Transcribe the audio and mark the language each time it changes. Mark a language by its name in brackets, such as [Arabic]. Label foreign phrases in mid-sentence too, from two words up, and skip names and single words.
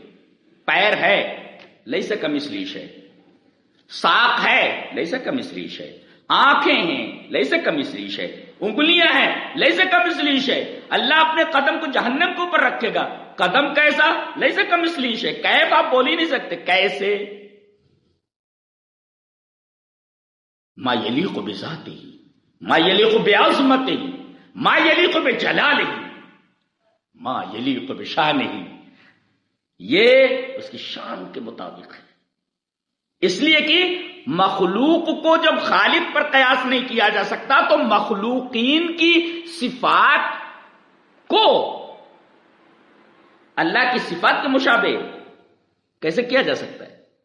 [Urdu] پیر ہے [Arabic] لیس کمثلہ شیء، [Urdu] ساق ہے [Arabic] لیس کمثلہ شیء، [Urdu] آنکھیں ہیں [Arabic] لیس کمثلہ شیء، [Urdu] انگلیاں ہیں [Arabic] لیس کمثلہ شیء. [Urdu] اللہ اپنے قدم کو جہنم کے اوپر رکھے گا، قدم کیسا؟ [Arabic] لیس کمثلہ شیء. [Urdu] کیف آپ بول ہی نہیں سکتے، کیسے؟ [Arabic] ما یلیق بذاتہ، ما یلیق بعظمتہ، ما یلیق بجلالہ، ما یلیق بشانہ. [Urdu] یہ اس کی شان کے مطابق ہے. اس لیے کہ مخلوق کو جب خالق پر قیاس نہیں کیا جا سکتا تو مخلوقین کی صفات کو اللہ کی صفات کے مشابہ کیسے کیا جا سکتا ہے؟